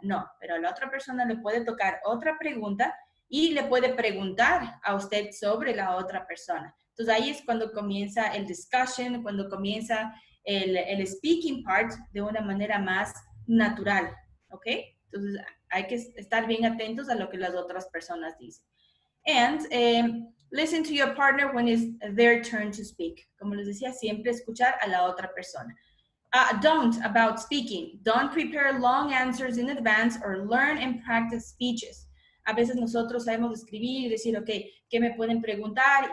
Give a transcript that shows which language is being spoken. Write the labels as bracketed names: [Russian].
[Spanish] No, pero a la otra persona le puede tocar otra pregunta y le puede preguntar a usted sobre la otra persona. Entonces, ahí es cuando comienza el discussion, cuando comienza el speaking part de una manera más natural, ¿ok? Entonces, hay que estar bien atentos a lo que las otras personas dicen. [English] And listen to your partner when it's their turn to speak. [Spanish] Como les decía, siempre escuchar a la otra persona. [English] About speaking. Don't prepare long answers in advance or learn and practice speeches. [Spanish] A veces nosotros sabemos escribir y decir, ok, ¿qué me pueden preguntar?